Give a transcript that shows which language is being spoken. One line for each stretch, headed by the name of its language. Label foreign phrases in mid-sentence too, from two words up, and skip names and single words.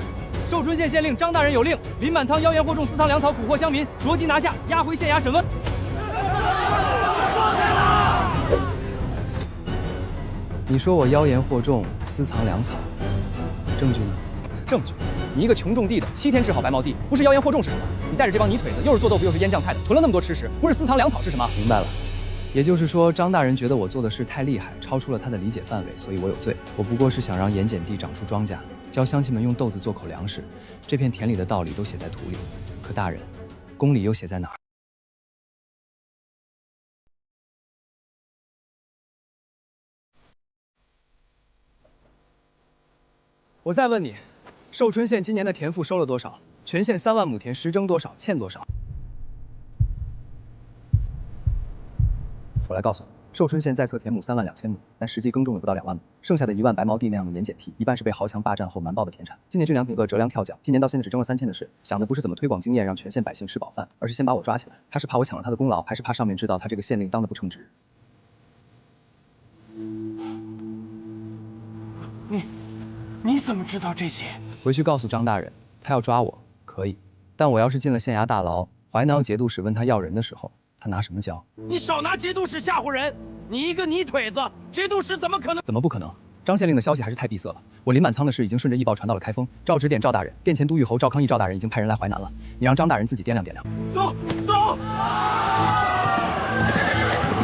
Chinese: 壽春縣縣令張大人有令，林滿倉妖言惑眾，私藏糧草，蠱惑鄉民，着即拿下，押回縣衙審問。你說我妖言惑眾，私藏糧草，證據呢？證據？你一個窮種地的，7天治好白毛地，不是妖言惑眾是什麼？你帶着這幫泥腿子，又是做豆腐又是醃醬菜的，囤了那麼多吃食，不是私藏糧草是什麼？明白了。也就是說，張大人覺得我做的事太厲害，超出了他的理解範圍，所以我有罪。我不過是想讓鹽碱地長出莊稼，教鄉親們用豆子做口糧食。這片田裡的道理都寫在土裡，可大人，公理又寫在哪兒？我再問你，壽春縣今年的田賦收了多少？全縣3萬畝田，實徵多少？欠多少？我來告訴你，壽春縣在冊田畝3萬2千畝，但實際耕種了不到2萬畝，剩下的1萬白毛地那樣的鹽鹼地，一半是被豪強霸佔後瞞報的田產。今年這2頂個折糧跳腳，今年到現在只徵了3千的事，想的不是怎麼推廣經驗讓全縣百姓吃飽飯，而是先把我抓起來。他是怕我搶了他的功勞，還是怕上面知道他這個縣令當得不稱職？你怎麼知道這些？回去告訴張大人，他要抓我可以，但我要是進了縣衙大牢，淮南节度使問他要人的時候，他拿什麼交？你少拿节度使嚇唬人！你一個泥腿子，节度使怎麼可能？怎麼不可能？張县令的消息還是太閉塞了。我林滿倉的事已經順着驛報傳到了開封，照指點趙大人，殿前都虞侯趙康義趙大人已經派人來淮南了。你讓張大人自己掂量掂量。走走。